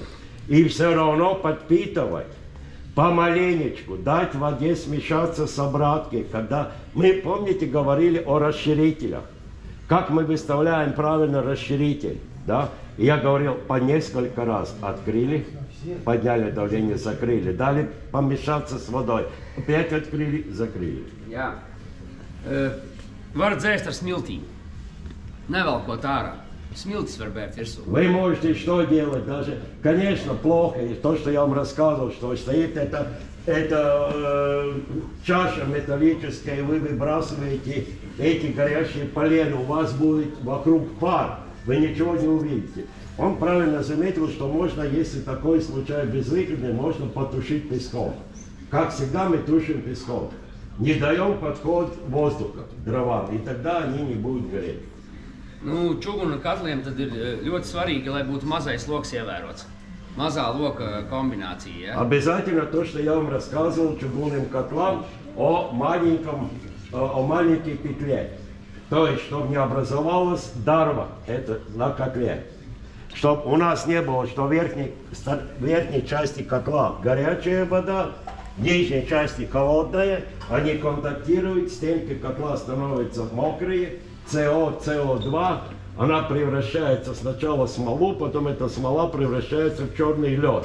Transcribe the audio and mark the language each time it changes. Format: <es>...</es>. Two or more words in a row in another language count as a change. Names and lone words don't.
<ru>И все равно подпитывать. Помаленечку, дать воде смешаться с обраткой. Когда мы, помните, говорили о расширителях. Как мы выставляем правильно расширитель. Да? И я говорил, по несколько раз открыли, подняли давление, закрыли. Дали помешаться с водой. Опять открыли, закрыли.</ru> <lv>Jā. Var dzēst ar smiltīm. Nevelkot ārā. Смилтис var бērt virsū.</lv> <ru>Вы можете что делать? Даже, конечно, плохо. И то, что я вам рассказывал, что стоит это чаша металлическая, и вы выбрасываете эти горящие полена. У вас будет вокруг пар. Вы ничего не увидите. Он правильно заметил, что можно, если такой случай безвыходный, можно потушить песком. Как всегда мы тушим песком. Не даем подход воздуха дровам, и тогда они не будут гореть.</ru> <lv>Nu, čugunu katliem tad ir ļoti svarīgi, lai būtu mazais loks ievērots. Mazā loka комбинация, ja?</lv> <ru>Обязательно то, что я вам рассказывал чугунным котлам о маленькой петле. То есть, чтобы не образовалась дарва, это на котле. Чтобы у нас не было, что в верхней части котла горячая вода, в нижней части холодная, они контактируют, стенки котла становятся мокрые, СО2, она превращается сначала в смолу, потом эта смола превращается в черный лед.</ru>